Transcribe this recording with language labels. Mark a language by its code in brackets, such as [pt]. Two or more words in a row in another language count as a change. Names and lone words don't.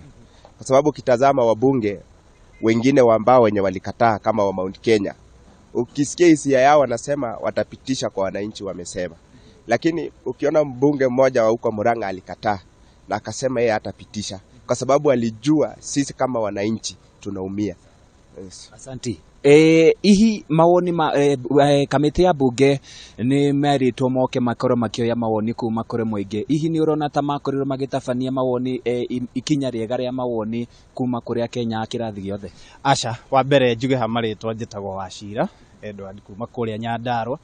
[sw] Kwa sababu kitazama wabunge wengine ambao wenye walikataa kama wa Mount Kenya, ukisikia hisia yao wanasema watapitisha kwa wananchi wamesema. Lakini ukiona mbunge mmoja wa huko Murang'a alikataa na akasema yeye hatapitisha kwa sababu alijua sisi kama wananchi tunaumia. [en] Yes. [sw] Asante. [ki] Ihi mawoni kamiti ya bunge ni meritwo moke makoro makioya mawoni kuma kuri muingi. Ihi ni urona ta makorirwo magitabania mawoni ikinya riega ria mawoni kuma kuri akenya kirathi giothe? Aca wa mbere njuge ha maritwa njitagwo Wachira Edward kuma kuria Nyandarua.